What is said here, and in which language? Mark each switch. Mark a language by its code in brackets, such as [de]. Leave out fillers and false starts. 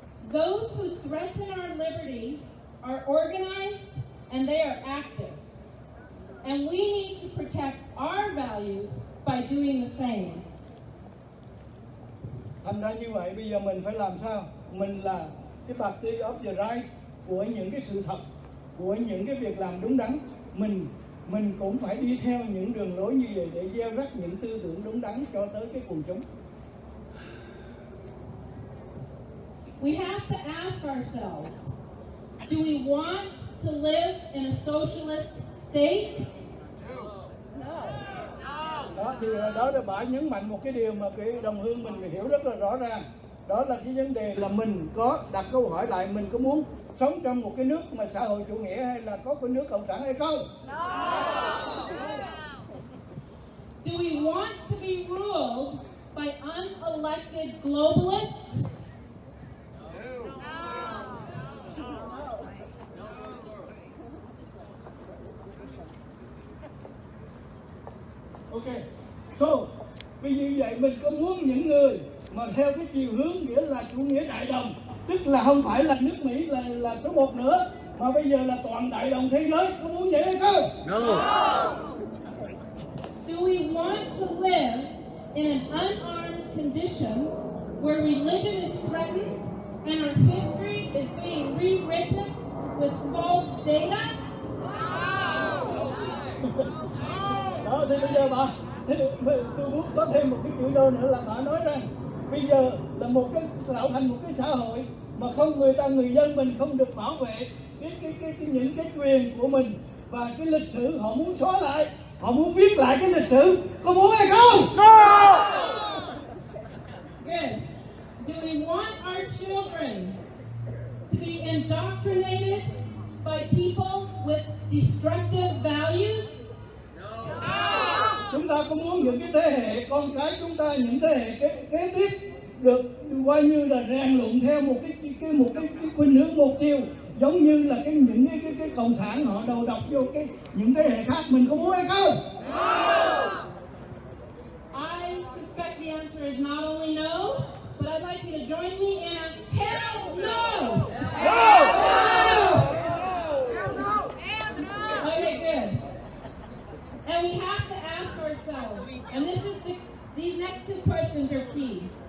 [en] Those who threaten our liberty are organized and they are active. And we need to protect our values by doing the same. [vi] Thành ra như vậy bây giờ mình phải làm sao? Mình là cái [en] party of the right [vi] của những cái sự thật, của những cái việc làm đúng đắn. Mình cũng phải đi theo những đường lối như vậy để gieo rắc những tư tưởng đúng đắn cho tới cái quần chúng. [en] We have to ask ourselves, do we want to live in a socialist state? [vi] Đó thì đó là bà nhấn mạnh một cái điều mà cái đồng hương mình hiểu rất là rõ ràng. Đó là cái vấn đề là mình có đặt câu hỏi lại, mình có muốn sống trong một cái nước mà xã hội chủ nghĩa hay là có cái nước cộng sản hay không? [en] Do we want to be ruled by unelected globalists? Ok. [vi] So, vì như vậy mình có muốn những người mà theo cái chiều hướng nghĩa là chủ nghĩa đại đồng, tức là không phải là nước Mỹ là số 1 nữa, mà bây giờ là toàn đại đồng thế giới, có muốn vậy hay không? [en] No. Do we want to live in an unarmed condition where religion is threatened and our history is being rewritten with false data? [vi] Đó, thì bây giờ bà, tôi muốn có thêm một cái chữ đô nữa là bà nói rằng bây giờ là một cái tạo thành một cái xã hội mà người dân mình không được bảo vệ những cái quyền của mình, và cái lịch sử họ muốn xóa lại, họ muốn viết lại cái lịch sử, có muốn hay không? [en] No! Good. Do we want our children to be indoctrinated by people with destructive values? [vi] Chúng ta có muốn những cái thế hệ con cái chúng ta, những thế hệ kế tiếp được coi như là rèn luyện theo một cái khuynh hướng một chiều, giống như là những cái cộng sản họ đầu độc vô những thế hệ khác, mình có muốn hay không? [en] I suspect the answer is not only no, but I'd like you to join me in a hell no. Okay, good. And we have to ask ourselves, and these next 2 questions are key.